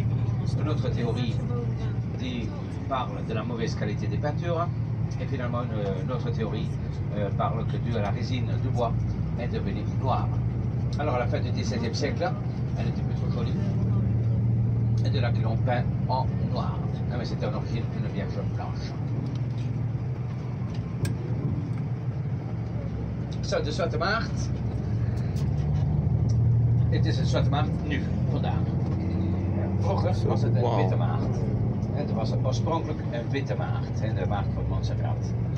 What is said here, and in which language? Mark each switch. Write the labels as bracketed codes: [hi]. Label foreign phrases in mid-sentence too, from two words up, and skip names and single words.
[fr] Une autre théorie parle de la mauvaise qualité des peintures. Et finalement, une autre théorie parle que dû à la résine du bois, elle est devenue noire. Alors à la fin du XVIIe siècle, elle était plutôt jolie. Et de là qu'ils l'ont peint en noir. Mais c'était en origine une vierge blanche. [nl] Zo, de Zwarte Maagd. Het is een Zwarte Maagd nu, vandaag. Vroeger was het een witte maagd. Het was oorspronkelijk een witte maagd, de maagd van Montserrat.